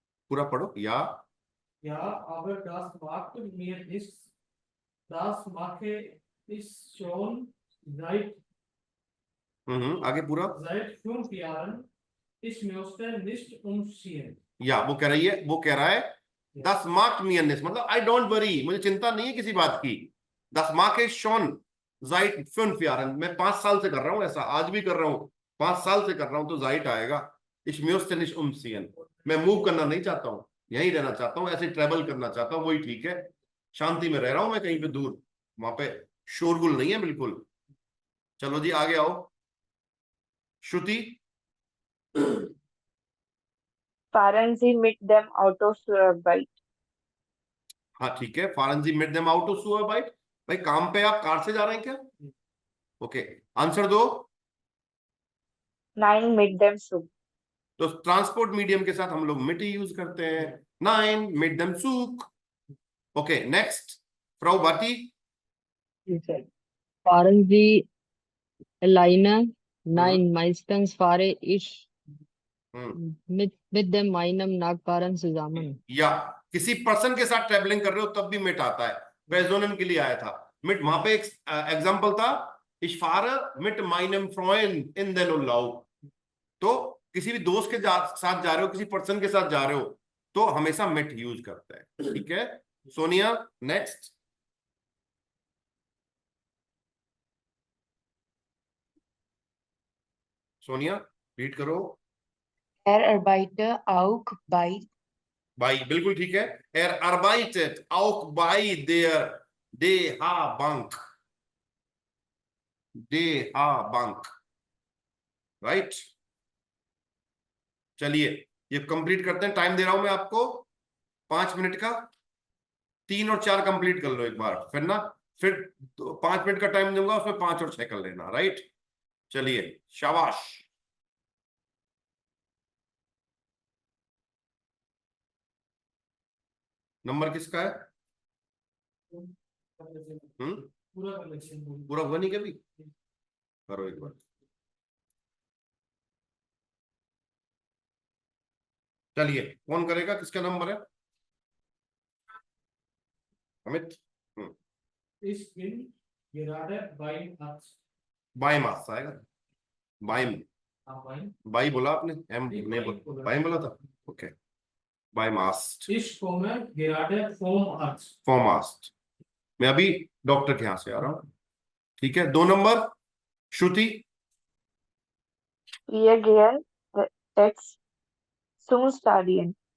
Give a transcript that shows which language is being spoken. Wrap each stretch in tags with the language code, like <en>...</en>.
<hi>पूरा पढ़ो। या</hi> <de>Ja, aber das macht mir nichts. Das mache ich schon seit</de> <hi>आगे पूरा।</hi> <de>seit 5 Jahren. Ich möchte nicht umziehen.</de> <hi>या वो कह रही है, वो कह रहा है 10 मार्क मियरनेस, मतलब आई डोंट वरी, मुझे चिंता नहीं है किसी बात की। 10 मार्क है शॉन जाइट</hi> <de>5 Jahren,</de> <hi>मैं 5 साल से कर रहा हूँ ऐसा, आज भी कर रहा हूँ, 5 साल से कर रहा हूँ, तो जाइट आएगा।</hi> <de>Ich möchte nicht umziehen,</de> <hi>मैं मूव करना नहीं चाहता हूँ, यहीं रहना चाहता हूँ, ऐसे ट्रेवल करना चाहता हूँ, वही ठीक है। शांति में रह रहा हूँ मैं कहीं पे दूर, वहां पे शोरगुल नहीं है बिल्कुल। चलो जी आगे आओ। श्रुति।</hi> <de>Fahren Sie mit dem Auto zur Arbeit.</de> <hi>हाँ ठीक है, फारंजी मेट देम आउट ऑफ सुअर बाइट। भाई काम पे आप कार से जा रहे हैं क्या? ओके, आंसर दो।</hi> <de>Nein, mit dem Zug.</de> <hi>तो ट्रांसपोर्ट मीडियम के साथ हम लोग मिट यूज करते हैं, 9 met them सूक। Okay next, fro बाटी।</hi> <de>fahren Sie alleine? हम्म Nein, meistens fahre ich हम्म। mit dem meinem Nachbarn zusammen.</de> <hi>या किसी पर्सन के साथ ट्रेवलिंग कर रहे हो तब भी मिट आता है, प्रेजोनम के लिए आया था मिट, वहां पे एक एग्जांपल था,</hi> <de>ich fahre mit meinem Freund in den Urlaub।</de> <hi>तो किसी भी दोस्त के साथ जा रहे हो, किसी पर्सन के साथ जा रहे हो, तो हमेशा मिट यूज करता है, ठीक है। सोनिया नेक्स्ट। सोनिया रीड करो।</hi> <de>Er arbeitet auch bei</de> <hi>by, बिल्कुल ठीक है।</hi> <de>Er arbeitet auch bei der DH Bank।</de> <en>DH Bank, right.</en> <hi>चलिए ये कंप्लीट करते हैं, टाइम दे रहा हूं मैं आपको 5 मिनट का, 3 और 4 कंप्लीट कर लो एक बार, फिर ना, फिर 5 मिनट का टाइम दूंगा, उसमें 5 और 6 कर लेना, राइट। चलिए शाबाश। नंबर किसका है? पूरा कलेक्शन पूरा हुआ नहीं कभी, करो एक बार। चलिए कौन करेगा, किसका नंबर है? Amit.</hi> <de>Ich bin gerade beim Arzt.</de> <hi>By mass आएगा, बाई,</hi> <de>Beim</de> <hi>बाई बोला आपने, एम नहीं, नहीं बाई बोला, बोला। बाई बोला था। Okay, by mast,</hi> <de>Ich komme gerade vom Arzt.</de> <hi>फॉर्मास्ट, मैं अभी डॉक्टर के यहाँ से आ रहा हूँ, ठीक है। 2 नंबर श्रुति।</hi> <de>Wir gehen jetzt zum Stadion.</de>